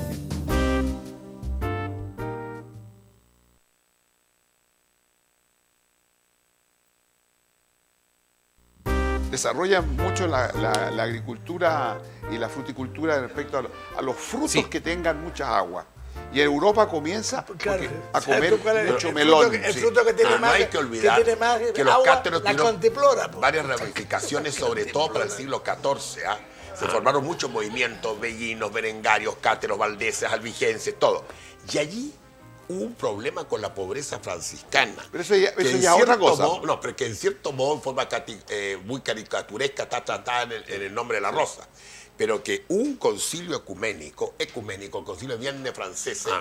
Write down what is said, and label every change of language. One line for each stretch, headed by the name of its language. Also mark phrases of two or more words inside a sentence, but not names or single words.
Spanish: Desarrollan mucho la agricultura y la fruticultura respecto a los frutos Sí. que tengan mucha agua. Y Europa comienza Claro, a ¿sabes comer tú cuál es mucho el melón. fruto, el sí. fruto que tiene No más, hay que olvidar tiene más que los agua, cátaros la tuvieron cantimplora. po. varias ramificaciones, sobre todo para el siglo XIV. ¿Ah? Se formaron muchos movimientos, bellinos, berengarios, cáteros, valdeses, albigenses, todo. Y allí hubo un problema con la pobreza franciscana. Pero eso ya Que en es otra cierto cosa. modo- no, pero que en cierto modo, en forma muy caricaturesca, está tratada en el nombre de la rosa. Pero que un concilio ecuménico, el concilio de Vienne francesa,